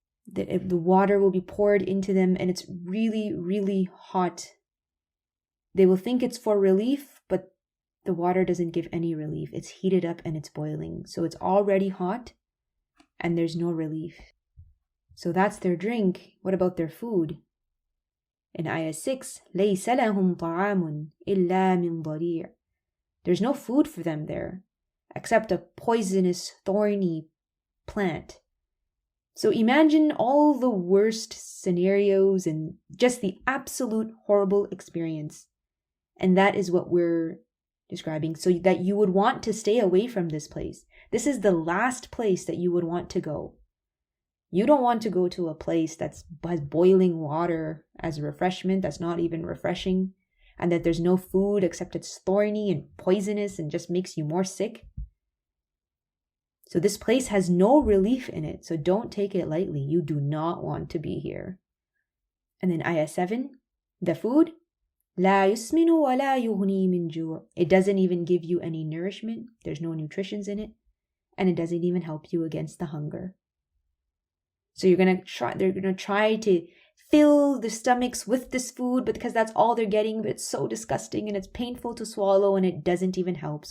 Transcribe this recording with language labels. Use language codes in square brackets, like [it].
[en] The water will be poured into them and it's really hot. They will think it's for relief, but the water doesn't give any relief. It's heated up and it's boiling. So it's already hot and there's no relief. So that's their drink. What about their food? In ayah 6, [ar] لَيْسَ لَهُمْ طَعَامٌ إِلَّا مِنْ ضَرِيعٍ. [en] There's no food for them there, except a poisonous, thorny plant. So imagine all the worst scenarios and just the absolute horrible experience. And that is what we're describing, so that you would want to stay away from this place. This is the last place that you would want to go. You don't want to go to a place that has boiling water as a refreshment that's not even refreshing, and that there's no food except it's thorny and poisonous and just makes you more sick. So this place has no relief in it, so don't take it lightly. You do not want to be here. And then ayah 7, the food, [ar] لا يسمن ولا يغني من جوع. [en] It doesn't even give you any nourishment. There's no nutritions in it. And it doesn't even help you against the hunger. So they're gonna try to fill the stomachs with this food, but because that's all they're getting, but it's so disgusting and it's painful to swallow and it doesn't even help.